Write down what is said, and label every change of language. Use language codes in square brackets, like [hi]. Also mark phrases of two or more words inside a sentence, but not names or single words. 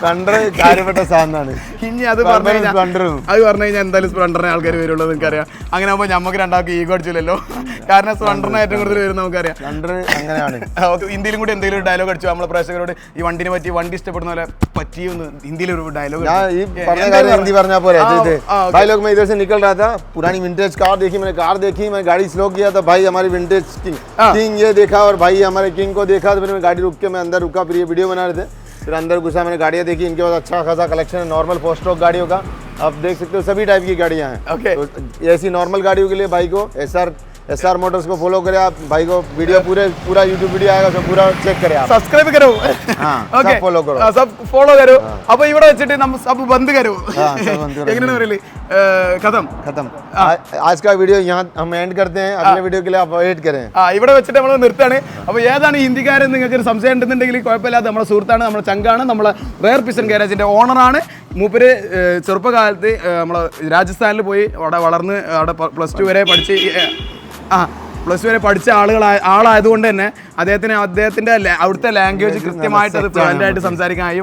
[ml] സ്പ്ലെൻഡർ കാര്യപ്പെട്ട സാധനമാണ്. ഇനി അത് പറഞ്ഞു കഴിഞ്ഞാൽ എന്തായാലും സ്പ്ലെൻഡറിനെ ആൾക്കാർ വരുള്ളൂ നിങ്ങൾക്കറിയാം. അങ്ങനെ ആകുമ്പോൾ നമുക്ക് രണ്ടാൾക്ക് ഈഗോ അടിച്ചില്ലല്ലോ, കാരണം സ്പ്ലെൻഡറിനെ ഏറ്റവും കൂടുതൽ വരും നമുക്കറിയാം. അങ്ങനെയാണ്. ഹിന്ദിയിലും കൂടി എന്തെങ്കിലും ഒരു ഡയലോഗ് അടിച്ചു നമ്മളെ പ്രേക്ഷകരോട്, ഈ വണ്ടിനെ പറ്റി, വണ്ടി ഇഷ്ടപ്പെടുന്ന പോലെ പറ്റിയൊന്ന് ഹിന്ദിയിലൊരു ഡയലോഗ്. [hi] हिंदी भरना पड़े भाई लोग. मैं इधर से निकल रहा था, पुरानी विंटेज कार देखी, मैंने कार देखी, मैं गाड़ी स्लो किया था भाई, हमारी विंटेज किंग ये देखा और भाई हमारे किंग को देखा, तो फिर मैं गाड़ी रुक के मैं अंदर रुका, फिर ये वीडियो बना रहे थे, फिर अंदर घुसा, मैंने गाड़ियाँ देखी, इनके पास अच्छा खासा कलेक्शन है नॉर्मल 4 स्ट्रोक गाड़ियों का. आप देख सकते हो सभी टाइप की गाड़ियाँ हैं. तो ऐसी नॉर्मल गाड़ियों के लिए भाई को SR मोटर्स को फॉलो करें आप. भाई को वीडियो पूरा यूट्यूब वीडियो आएगा, सब पूरा चेक करें आप. सब्सक्राइब करो, सब फॉलो करो, सब फॉलो करो. अब [ml] ഇവിടെ വെച്ചിട്ട് നമ്മൾ [hi] सब बंद करो. [ml] എങ്ങനെയാണ് പറയല്? [hi] खत्म. आज का वीडियो यहाँ हम एंड करते हैं. अगले वीडियो के लिए आप वेट करें. [ml] ഇവിടെ വെച്ചിട്ട് നമ്മൾ നിർത്താണ്. അപ്പോൾ ഏതാണ് ഹിന്ദിക്കാരൻ നിങ്ങൾക്ക് ഒരു സംശയം ഉണ്ടെന്നുണ്ടെങ്കിൽ കുഴപ്പമില്ലാതെ നമ്മുടെ സുഹൃത്താണ്, നമ്മുടെ ചങ്കാണ്, നമ്മളെ റെയർ പിസൺ ഗാരേജിന്റെ ഓണറാണ്. മൂപ്പര് ചെറുപ്പകാലത്ത് നമ്മളെ രാജസ്ഥാനിൽ പോയി അവിടെ വളർന്ന് അവിടെ +2 വരെ പഠിച്ച് +2 വരെ പഠിച്ച ആളായതുകൊണ്ട് തന്നെ അദ്ദേഹത്തിന്റെ അവിടുത്തെ ലാംഗ്വേജ് കൃത്യമായിട്ട് അത് ഫ്ലുവൻ്റ് ആയിട്ട് സംസാരിക്കാൻ കഴിയും.